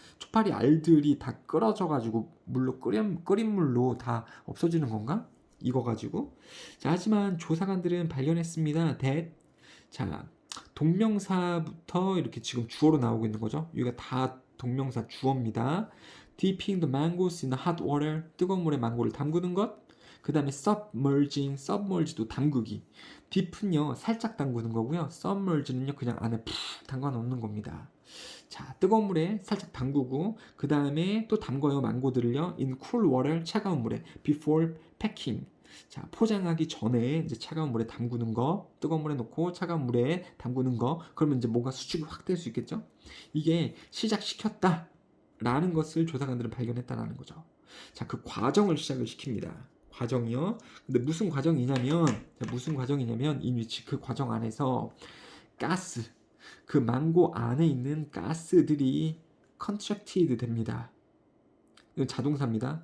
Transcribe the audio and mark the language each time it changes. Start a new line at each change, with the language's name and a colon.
Korean: 초파리 알들이 다 끓어져가지고 물로 끓인 물로 다 없어지는 건가? 이거 가지고. 자, 하지만 조사관들은 발견했습니다. 자, 동명사부터 이렇게 지금 주어로 나오고 있는 거죠. 여기가 다 동명사 주어입니다.
English: Dipping the mangoes in the hot water.
Korean: 뜨거운 물에 망고를 담그는 것. 그 다음에 submerge도 담그기. 딥은요 살짝 담그는 거고요. submerge는요 그냥 안에 푹 담가 놓는 겁니다. 자, 뜨거운 물에 살짝 담그고 그 다음에 또 담궈요 망고들을요.
English: in cool water
Korean: 차가운 물에
English: before packing.
Korean: 자, 포장하기 전에 이제 차가운 물에 담그는 거, 뜨거운 물에 넣고 차가운 물에 담그는 거, 그러면 이제 뭔가 수축이 확 될 수 있겠죠? 이게 시작시켰다 라는 것을 조사관들은 발견했다라는 거죠. 자, 그 과정을 시작을 시킵니다. 과정이요. 근데 무슨 과정이냐면 이 위치 그 과정 안에서 가스, 그 망고 안에 있는 가스들이 contracted 됩니다. 이건 자동사입니다.